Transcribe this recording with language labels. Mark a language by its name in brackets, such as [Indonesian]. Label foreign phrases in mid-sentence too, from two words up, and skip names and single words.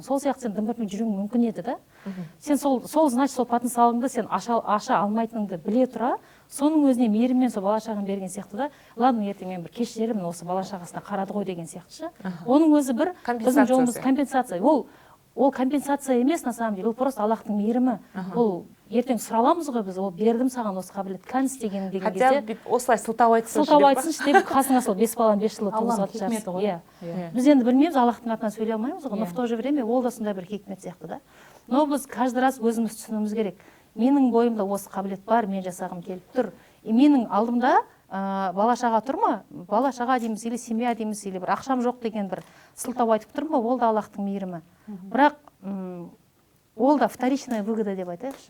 [Kazakh] Сол сияқты сен дым бітірмей жүруің мүмкін еді да. Сен сол значит сол потенциалыңды сен аша алмайтыныңды біле тұра, соның өзіне мейіріммен сол бала шағаны берген сияқты да, ладно, ертең мен бір кешірермін, осы бала шағасына қарады ғой деген сияқты ше. Оның өзі бір біздің жолымыз компенсация. Ол компенсация емес [Russian] на самом деле, [Kazakh] ол просто Аллахтың мейірімі. Ол ертең сұраламыз ғой біз, ол бердім саған осы қабілет, кән істеген деген кезде. Хотя бүйтіп осылай сылтау айтсыншы сылтау айтсыншы деп қасыңа сол 5 баланы 5 жылы туғызатын шығарсың. Иә. Біз енді білмейміз, Аллахтың атынан сөйлей алмаймыз ғой, [Russian] но в то же время [Kazakh] ол да сондай бір хикмет сияқты да. Но біз [Russian] каждый раз [Kazakh] өзіміз түсінуіміз керек. Менің бойымда осы қабілет бар, мен жасағым келіп тұр. Менің алдымда бала шаға тұр ма? Бала шаға дейміз, [Russian] или семья [Kazakh] дейміз, или бір ақшам жоқ деген бір сылтау айтып тұр ма? Ол да Аллахтың мейірімі. Бірақ ол да [Russian] вторичная выгода [Kazakh] деп айтайықшы.